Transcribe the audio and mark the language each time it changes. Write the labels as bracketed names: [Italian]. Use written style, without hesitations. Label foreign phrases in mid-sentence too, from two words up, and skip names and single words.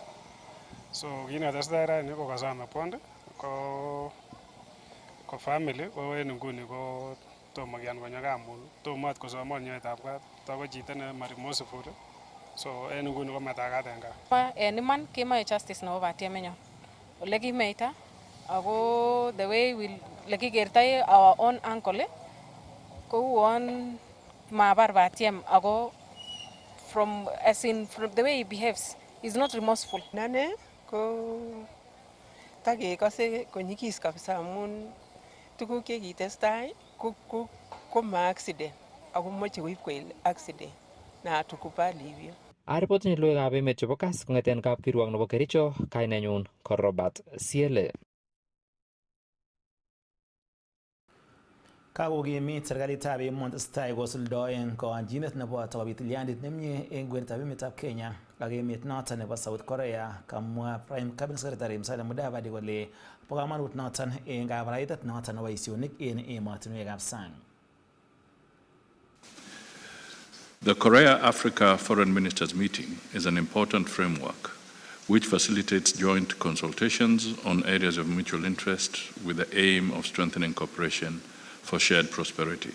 [Kalenjin] So kit netestai rani ko kasome bond ko family ko en inguni ko tomo kiyan konyo kamun tomo ot kosomon nyoetab kat tako chito ne marimosiful so en inguni ko metakat en gaa. En iman kemoe justice nebo batiemenyon ole kimeita ako [English] the way [Kalenjin] lekikertoi [English] our own uncle [Kalenjin] kouon mabar batiem ako [English] from the way he behaves is not remorseful. [Kalenjin] Nane ko takekose konyikis kabisa amun tuguk chekitestai ko ma accident ako moche koib koik accident na [Swahili] tukubali hivyo. [Kalenjin] Aripotinye logoiwekab emet chebo Kass kong'eten kapkirwok nebo Kericho, kainenyun ko Robert Siele. Kakokimit serikalitab emoni tesetai kosuldoen koyonchinet neboto kobit tilyandit nemie en kwenetab emetab Kenya ak emet noton nebo South Korea, kamwa Prime Cabinet Secretary Musalia Mudavadi kole bo kamanut noton en kabaraitet noton nebo boisionik en emotinwekab sang. [English] The Korea-Africa Foreign Ministers meeting is an important framework which facilitates joint consultations on areas of mutual interest with the aim of strengthening cooperation for shared prosperity.